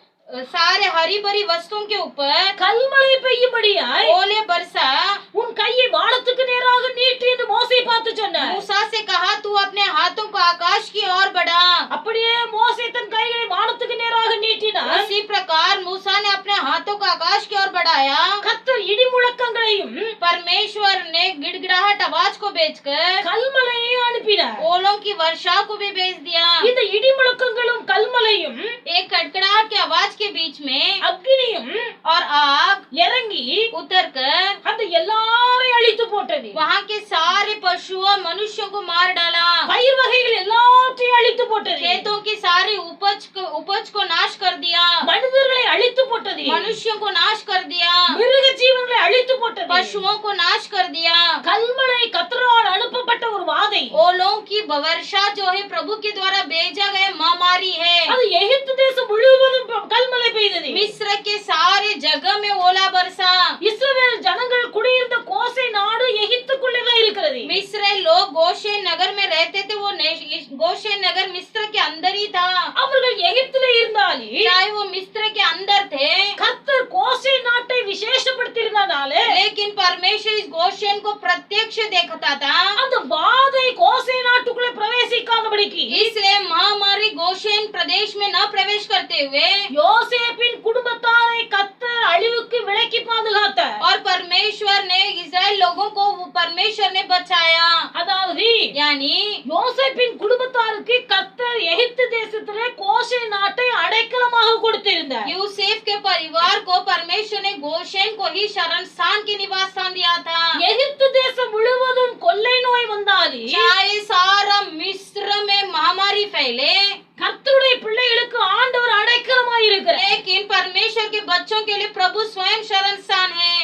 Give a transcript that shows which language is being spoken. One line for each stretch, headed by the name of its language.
Hindi: सारे हरी भरी वस्तुओं के ऊपर
Tamil: கல்மழை பெய்யும்படியாய்
Hindi: ओले बरसा.
Tamil: உன் கையை வானத்துக்கு நேராக நீட்டு என்று மோசே பார்த்து சொன்னார்.
Hindi: मूसा से कहा तू अपने हाथों को आकाश की ओर बढ़ा.
Tamil: அப்படியே மோசே தன் கைகளை வானத்துக்கு நேராக நீட்டினார்.
Hindi: उसी प्रकार मूसा ने अपने हाथों को आकाश की ओर बढ़ाया.
Tamil: கர்த்தர் இடி முழக்கங்களையும்
Hindi: परमेश्वर ने गिड़गिड़ाहट आवाज को भेजकर
Tamil: கல்மழையை அனுப்பினார்.
Hindi: ओलों की वर्षा को भी भेज दिया.
Tamil: இந்த இடி முழக்கங்களும் கல்மழையும்
Hindi: एक कड़कड़ाहट की आवाज के बीच में
Tamil: அக்னியும்
Hindi: और आग
Tamil: இறங்கி
Hindi: उतरकर
Tamil: அந்த எல்லாரையும் அழித்து போட்டது.
Hindi: वहाँ के सारे पशुओं मनुष्यों को मार डाला.
Tamil: பயிர் வகைகள் எல்லாத்தையும் அழித்து போட்டது.
Hindi: खेतों की सारी उपज को नाश कर दिया.
Tamil: மனிதர்களை அழித்து போட்டது.
Hindi: मनुष्यों को नाश कर दिया.
Tamil: மிருக ஜீவன்களை அழித்து போட்டது.
Hindi: पशुओं को नाश कर दिया.
Tamil: கல்மழை கர்த்தரால் அனுப்பப்பட்ட ஒரு வாதை.
Hindi: ओलों की वर्षा जो है प्रभु के द्वारा भेजा गया महामारी है.
Tamil: அது எகிப்து தேசம் முழுவதும் கல்மழை பெய்தது.
Hindi: मिस्र के सारे जगह में ओला बरसा.
Tamil: இஸ்ரவேல் ஜனங்கள் குடியிருந்த கோசே நாடு எகிப்துக்குள்ளே தான் இருக்கிறது.
Hindi: मिस्र लोग गोशेन नगर में रहते थे. वो गोशेन नगर मिस्र के अंदर ही था.
Tamil: அவர்கள் எகிப்திலே இருந்தாலும்
Hindi: चाहे वो मिस्र के अंदर थे
Tamil: கர்த்தர் கோசே நாட்டை விசேஷப்படுத்தியிருந்ததாலே
Hindi: लेकिन परमेश्वर इस गोशेन को प्रत्यक्ष देखता था.
Tamil: அந்த வாதை கோசே நாட்டுக்குள்ளே பிரவேசிக்காதபடிக்கு
Hindi: इसलिए महामारी गोशेन प्रदेश में न प्रवेश करते हुए
Tamil: யோசேப்பின்
Hindi: और परमेश्वर ने इस्राएल लोगों को परमेश्वर ने बचाया।
Tamil: அதாவது
Hindi: यानी
Tamil: யோசேப்பின் குடும்பத்தாருக்கு கர்த்தர் எகிப்து தேசத்திலே கோசே நாட்டை அடைக்கலமாக கொடுத்திருந்தார்.
Hindi: यूसुफ के परिवार को परमेश्वर ने गोशेन को ही शरण स्थान के निवास स्थान दिया था।
Tamil: எகிப்து தேசம் முழுவதும் கொள்ளை நோய் வந்தாலும்
Hindi: चाहे सारा मिस्र में महामारी फैले,
Tamil: கர்த்தருடைய பிள்ளைகளுக்கு ஆண்டவர் அடைக்கலமாய் இருக்கிறார்.
Hindi: लेकिन परमेश्वर के बच्चों के लिए प्रभु स्वयं शरण स्थान है।